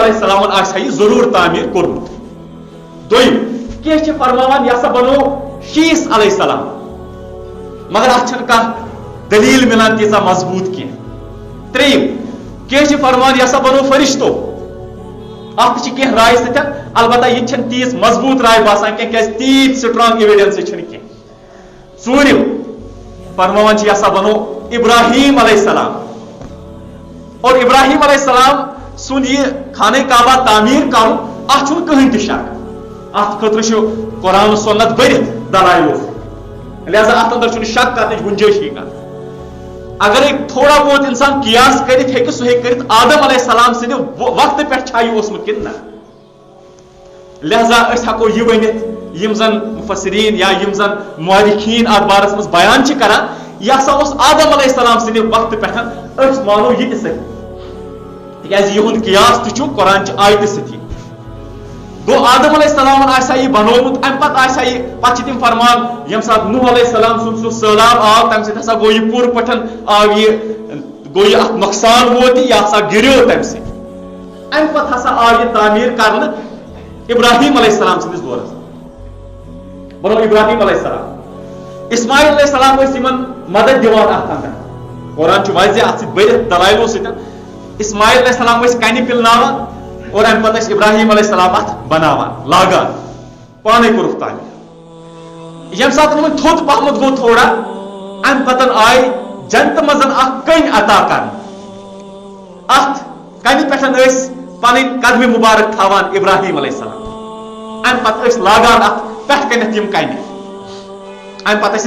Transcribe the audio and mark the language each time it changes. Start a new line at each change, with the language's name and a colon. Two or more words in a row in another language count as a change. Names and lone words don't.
Kashmiri: علیہ السلامن آسہِ ہا یہِ ضروٗر تعمیٖر کوٚرمُت دوٚیِم کینٛہہ چھِ فرماوان یہ ہسا بنو شیٖس علیہ السلام مگر اتھ چھنہٕ کانٛہہ دلیل ملان تیٖژاہ مضبوط کینٛہہ ترٛیٚیِم کینٛہہ چھِ فرماوان یہ ہسا بنو فرشتو اتھ چھِ کینٛہہ رائے سۭتۍ البتہ یہ چھنہٕ تیٖژ مضبوط رائے باسان کینٛہہ کیازِ تیٖژ
English: strong evidence
Kashmiri: چھنہٕ کینٛہہ ژوٗرِم فرماوان چھِ یہ ہسا بنو ابراہیم علیہ السلام اور ابراہیم علیہ السلام سُنٛد یہ خانہ کعبہ تعمیٖر کرُن اتھ چھُنہٕ کٕہٕنۍ تہِ شک ات خٲطرٕ چھُ قرآن سنت بٔرِتھ دلایلو لہذا ات اندر چھُنہٕ شک کرنٕچ گُنجٲیشی کانٛہہ اگرے تھوڑا بہت انسان قیاس کرتھ ہیٚکہِ سُہ ہیٚکہِ کٔرِتھ آدم علیہ السلام سٕنٛدِ وقتہٕ پٮ۪ٹھ چھا یہِ اوسمُت کِنہٕ نہ لہذا أسۍ ہٮ۪کو یہِ ؤنِتھ یِم زن مفسریٖن یا یِم زن مورخیٖن اتھ بارس منٛز بیان چھِ کران یہِ ہسا اوس آدم علیہ السلام سٕنٛدِ وقتہٕ پٮ۪ٹھ أسۍ مانو یہِ تہِ صحیح تِکیازِ یِہُنٛد قیاس تہِ چھُ قرآن چہِ آیتہِ سۭتی گو آدم علیہ السلام آسا یہ بنومت ام پتہ آسا یہ پتہ تم فرمان یم سات نوح علیہ السلام سن سہ سہلاب آو تم سہ گو یہ پور پٹھن آو یہ گو یہ ات نقصان ووت یہ ہسا گریو تم سہ ام پتہ ہسا آو یہ تعمیر کرنے ابراہیم علیہ السلام سندس دورس بنو ابراہیم علیہ السلام اسماعیل علیہ السلام اس یمن مدد دیوان ات اندر قرآن چھ واضح ات سۭتۍ بٔرِتھ دلایلو سۭتۍ اسماعیل علیہ السلام اس کنہِ پِلناوان اور ام پتہ ابراہیم علیہ السلام ات بناوان لاگان پانے کورُکھ تعمیٖر یم سات وۄنۍ تھوٚد پہمت گوٚو تھوڑا ام پتن آیہِ جنت منٛز اکھ کٔنۍ عطا کرنہٕ اتھ کنہِ پٮ۪ٹھ ٲسۍ پنٕنۍ قدمہِ مبارک تھاوان ابراہیم علیہ السلام ام پتہٕ ٲسۍ لاگان اتھ پٮ۪ٹھ کنٮ۪تھ یم کنہِ ام پتہٕ ٲسۍ